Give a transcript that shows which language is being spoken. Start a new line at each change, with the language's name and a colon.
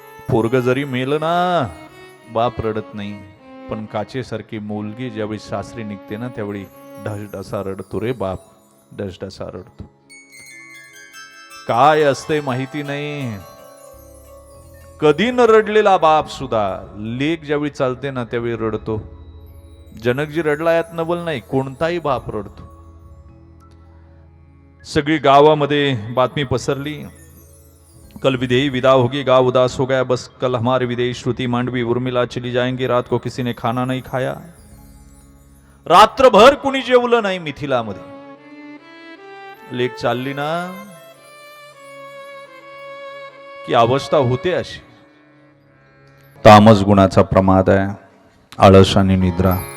Marathi: पोरग जरी मेलं ना, बाप रडत नाही, पण काचेसारखी मुलगी ज्यावेळी सासरी निघते ना, त्यावेळी ढसढसा रडतो रे बाप, ढसढसा रडतो. काय असते माहिती नाही. कधी न रडलेला बाप सुद्धा लेक ज्यावेळी चालते ना त्यावेळी रडतो. जनकजी रडला यात नवल नाही, कोणताही बाप रडतो. सगळी गावामध्ये बातमी पसरली,
Hindi: कल विदेही विदा होगी, गांव उदास हो गया, बस कल हमारे विदेही श्रुति मांडवी उर्मिला चली जाएंगे, रात को किसी ने खाना नहीं खाया.
Marathi: रात्रभर कुणी जेवलं नाही मिथिलामध्ये. लेक चालली ना की अवस्था होते अशी. तामस गुणाचा प्रमाद आहे, आळस आणि निद्रा.